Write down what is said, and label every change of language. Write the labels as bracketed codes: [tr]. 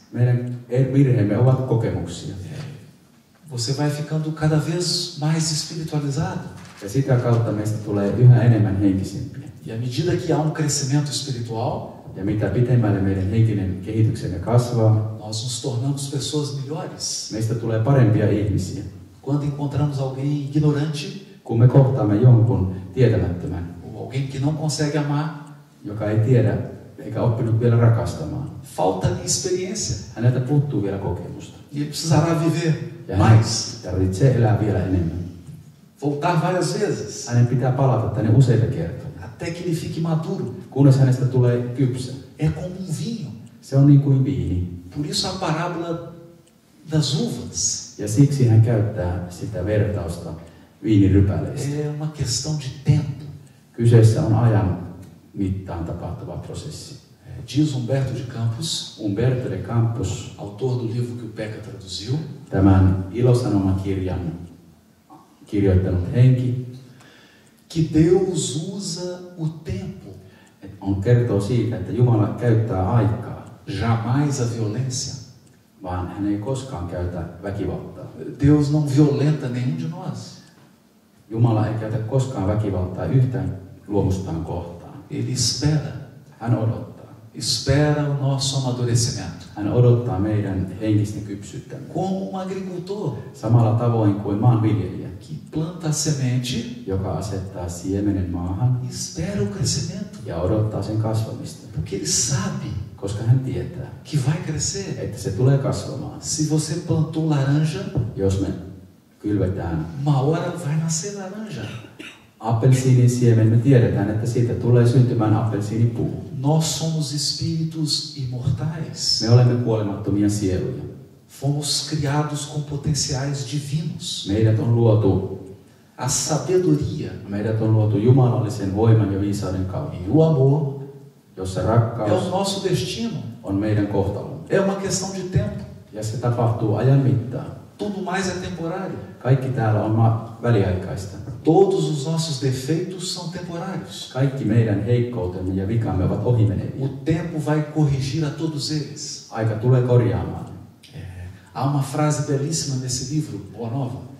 [fi] Meidän virheemme ovat kokemuksia. [pt] Você vai ficando cada vez mais espiritualizado. [fi] Ja sitä kautta meistä tulee yhä enemmän henkisempiä. [pt] E à medida que há um crescimento espiritual, [fi] Ja mitä pitemmälle meidän henkinen kehityksemme kasvaa, [pt] nós nos tornamos pessoas melhores. [fi] meistä tulee parempia ihmisiä. [pt] Quando encontramos alguém ignorante, [fi] Kun me kohtaamme jonkun tietämättömän, [pt] ou alguém que não consegue amar, [fi] joka ei tiedä eikä oppinut vielä rakastamaan. [pt] falta-lhe experiência. [fi] Häneltä puuttuu vielä kokemusta. [pt] E ele precisará viver [fi] Ja hän [pt] mais, [fi] tarvitsee elää vielä enemmän. [pt] voltar várias vezes, [fi] Hänen pitää palata tänne useita kertoja, [pt] até que ele fique maduro. [fi] kunnes hänestä tulee kypsä. [pt] É como um vinho. [fi] Se on niin kuin viini. [pt] Por isso a parábola das uvas [fi] Ja siksi hän käyttää sitä vertausta viinirypäleistä. [pt] é uma questão de tempo. [fi] Kyseessä on ajan mittaan tapahtuva prosessi. [pt] Diz Humberto de Campos, [fi] Umberto de Campos, [pt] autor do livro que o Peca traduziu, [fi] tämän Ilosanomakirjan kirjoittanut henki, [pt] que Deus usa o tempo, [fi] kertoo siitä, että Jumala käyttää aikaa, [pt] jamais a violência. [fi] vaan hän ei koskaan käytä väkivaltaa. [pt] Deus não violenta nenhum de nós. [fi] Jumala ei käytä koskaan väkivaltaa yhtään luomustaan kohtaan. [pt] Ele espera [fi] Hän odottaa. [pt] Espera o nosso amadurecimento. [fi] Hän odottaa meidän henkistä kypsyyttämme. [pt] Como um agricultor [fi] Samalla tavoin kuin maanviljelijä, [pt] que planta a semente [fi] joka asettaa siemenen maahan [pt] e espera o crescimento. [fi] ja odottaa sen kasvamista. [pt] Porque ele sabe [fi] Koska hän tietää, [pt] que vai crescer. [fi] että se tulee kasvamaan. [pt] Se você plantou laranja, [fi] Jos me kylvetään [pt] uma hora vai nascer laranja. [fi] appelsiinin siemen, me tiedetään, että siitä tulee syntymään appelsiinipuu. [pt] Nós somos espíritus imortais. [fi] Me olemme kuolemattomia sieluja. [pt] Fomos criados com potenciais divinos. [fi] Meidät on luotu jumalallisen voiman ja viisauden kautta, [pt] E o amor [fi] jossa [pt] é o [fi] rakkaus [pt] nosso destino. [fi] on meidän kohtalomme. [pt] É uma questão de tempo. [fi] Ja se tapahtuu ajan mittaan. [pt] Tudo mais é temporário. [fi] Kaikki täällä on väliaikaista. [pt] Todos os nossos defeitos são temporários. [fi] Kaikki meidän heikkoutemme ja vikamme ovat ohimeneviä. [pt] O tempo vai corrigir a todos eles. [fi] Aika tulee korjaamaan. [pt] Há uma frase belíssima nesse livro, Boa Nova.